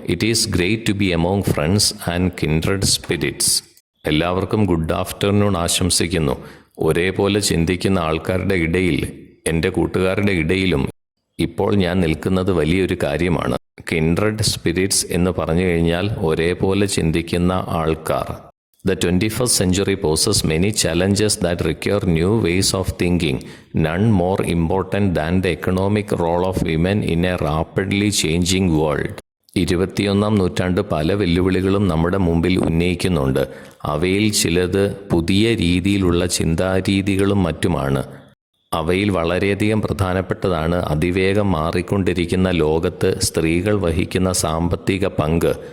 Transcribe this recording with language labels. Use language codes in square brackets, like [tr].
[en] It is great to be among friends and kindred spirits. [ml] എല്ലാവർക്കും good afternoon ആശംസിക്കുന്നു. ഒരേപോലെ ചിന്തിക്കുന്ന ആൾക്കാരുടെ ഇടയിൽ, എൻ്റെ കൂട്ടുകാരുടെ ഇടയിലും ഇപ്പോൾ ഞാൻ നിൽക്കുന്നത് വലിയൊരു കാര്യമാണ്. കിൻഡ്രഡ് സ്പിരിറ്റ്സ് എന്ന് പറഞ്ഞു കഴിഞ്ഞാൽ ഒരേപോലെ ചിന്തിക്കുന്ന ആൾക്കാർ. [en] The 21st century poses many challenges that require new ways of thinking, none more important than the economic role of women in a rapidly changing world. [ml] 21-ാം നൂറ്റാണ്ട് പല വെല്ലുവിളികളും നമ്മുടെ മുമ്പിൽ ഉന്നയിക്കുന്നുണ്ട്. അവയിൽ ചിലത് പുതിയ രീതിയിലുള്ള ചിന്താരീതികളും മറ്റുമാണ്. അവയിൽ വളരെയധികം പ്രധാനപ്പെട്ടതാണ് അതിവേഗം മാറിക്കൊണ്ടിരിക്കുന്ന ലോകത്ത് സ്ത്രീകൾ വഹിക്കുന്ന സാമ്പത്തിക പങ്ക്.